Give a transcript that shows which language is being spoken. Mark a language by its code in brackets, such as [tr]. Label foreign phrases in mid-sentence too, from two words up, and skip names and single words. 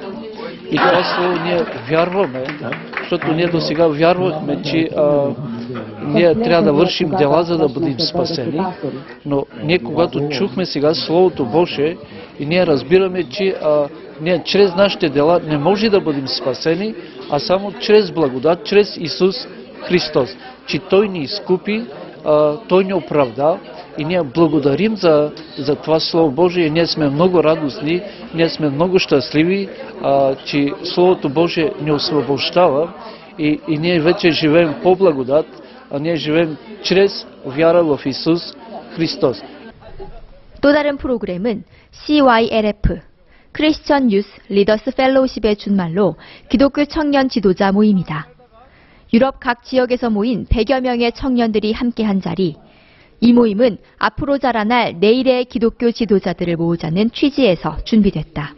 [bg] И това слово ние вярваме защото ние до сега вярвахме, че ние трябва да вършим дела, за да бъдем спасени, но ние когато чухме сега Словото Божие и ние разбираме, че ние чрез нашите дела не може да бъдем спасени, а само чрез благодат, чрез Исус Христос, че Той ни изкупи, Той ни оправда и ние благодарим за това Слово Божие. Ние сме много радостни, ние сме много щастливи, че Словото Божие ни освобождава и ние вече живеем по благодат, а ние живеем чрез вяра в Исус Христос. [ko] 또 다른 프로그램은 CYLF, 크리스천 유스 리더스 펠로우십의 준말로 기독교 청년 지도자 모임이다. 유럽 각 지역에서 모인 100여 명의 청년들이 함께한 자리. 이 모임은 앞으로 자라날 내일의 기독교 지도자들을 모으자는 취지에서 준비됐다.